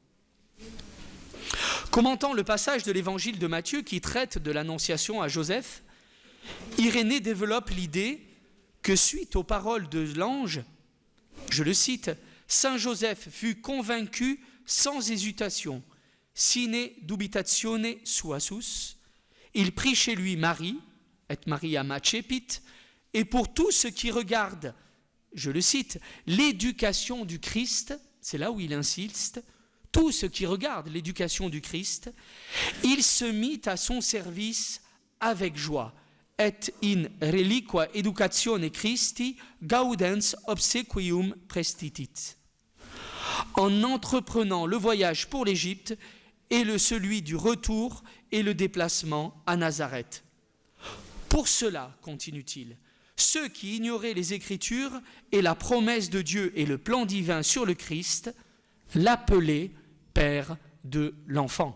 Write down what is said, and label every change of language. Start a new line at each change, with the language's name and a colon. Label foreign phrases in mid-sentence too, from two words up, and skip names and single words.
French: Commentant le passage de l'évangile de Matthieu qui traite de l'annonciation à Joseph, Irénée développe l'idée que suite aux paroles de l'ange, je le cite, « Saint Joseph fut convaincu sans hésitation,
Latin: sine dubitatione suasus,
French: il prit chez lui Marie,
Latin: et Maria macepit,
French: et pour tout ce qui regarde, je le cite, l'éducation du Christ, c'est là où il insiste, tout ce qui regarde l'éducation du Christ, il se mit à son service avec joie.
Latin: Et in reliqua educatione Christi gaudens obsequium prestitit.
French: En entreprenant le voyage pour l'Égypte et celui du retour et le déplacement à Nazareth. Pour cela, continue-t-il, ceux qui ignoraient les Écritures et la promesse de Dieu et le plan divin sur le Christ l'appelaient Père de l'enfant.